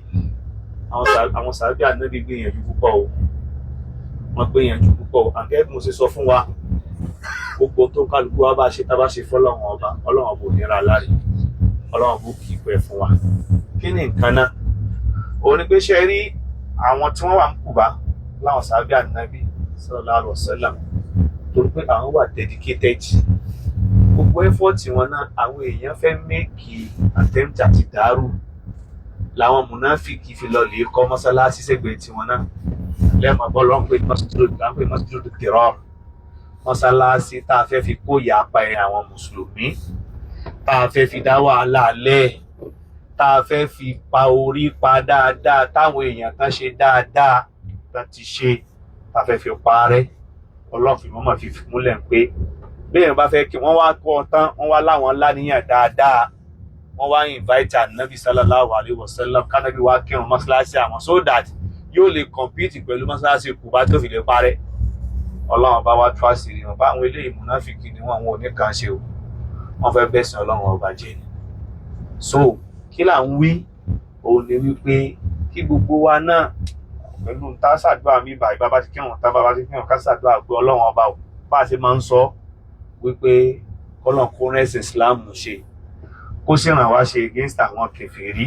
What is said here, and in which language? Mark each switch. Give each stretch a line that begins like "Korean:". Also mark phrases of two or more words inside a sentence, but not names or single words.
Yoruba: Àwọn sàbí ànábì gbìyànjú púpọ̀ o, wọ́n gbìyànjú púpọ̀ o. Àǹkẹ́ mo ṣe sọ fún wa, gbogbo tó kálukú wa bá ṣe tá bá ṣe fọ́lọ́run ọba, ọlọ́run ọba ò ní ra láre, ọlọ́run ọba kì í pẹ́ fún wa. Kí ni nǹkan náà? Òun ni pé ṣe rí àwọn tí wọ́n wà ń Kùbá láwọn sàbí ànábì
Arabic: صلى الله عليه وسلم,
Yoruba: torí pé àwọn wà dedicated. Gbogbo effort wọn náà àwọn èèyàn fẹ́
English: make attempt
Yoruba: àti dàrú làwọn mùnáfíkì fi lọ lè kọ́ mọ́sálásí sẹ́gbẹ̀ẹ́ tiwọn náà. Lẹ́ẹ̀mọ̀ bọ́ lọ́n pé
Arabic: مسجد الضرار,
Yoruba: mọ́sálásí tá a fẹ́ fi kó ìyapa ẹ̀ àwọn mùsùlùmí, tá a fẹ́ fi dá wàhálà alẹ́, tá a fẹ́ fi pa orí pa dáadáa táwọn èèyàn kan ṣe dáadáa tá ti ṣe, tá a fẹ́ fi parẹ́. Ọlọ́run fi mọ́mọ́ fi múlẹ̀ pé béèyàn bá fẹ́ kí wọ́n wá kọ́ tán, wọ́n wá láwọn láníyàn dáadáa, wọ́n wá invite ànábì
Arabic: صلى الله عليه وسلم
Yoruba: kánábì wá kírun mọ́sálásí àwọn
English: so that
Yoruba: yóò lè compete pẹ̀lú mọ́sálásí Kùbá tó fi lè parẹ́. Ọlọ́run bá wá tú àṣírí wọn, bá àwọn eléyìí mùnáfíkì ni wọn ò ní kàn ṣe o, wọ́n fẹ́ bẹ̀sìn Ọlọ́run ọba jẹ́ ni. So kí là ń wí? Òun ni wípé kí gbogbo wa náà pẹ̀lú tá ṣàdúrà mi báyìí, bàbá ti kírun tá bàbá ti kírun ká ṣàdúrà pé Ọlọ́run ọba ò bá a ṣe máa ń sọ wípé Ọlọ́run kó rẹ́sìn Islam ṣe, kó sì ràn wá ṣe against àwọn kèfèrí.